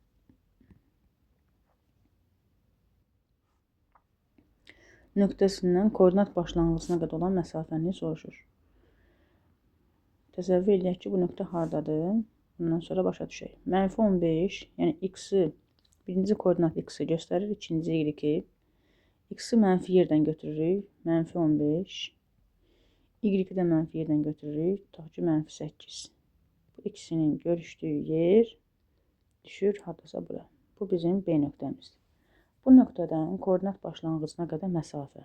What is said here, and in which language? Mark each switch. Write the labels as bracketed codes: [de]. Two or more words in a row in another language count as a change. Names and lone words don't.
[az] Nöqtəsindən koordinat başlanğıcına qədər olan məsafəni soruşur. Təsəvvür edək ki, bu nöqtə hardadır? Bundan sonra başa düşək. -15, yəni x-i, birinci koordinat x-i göstərir, ikinci y-i. X-i mənfi yerdən götürürük, -15. Y-i də mənfi yerdən götürürük, tutaq ki, -8. Bu ikisinin görüşdüyü yer düşür hardasa bura. Bu bizim B nöqtəmizdir. Bu nöqtədən koordinat başlanğıcına qədər məsafə.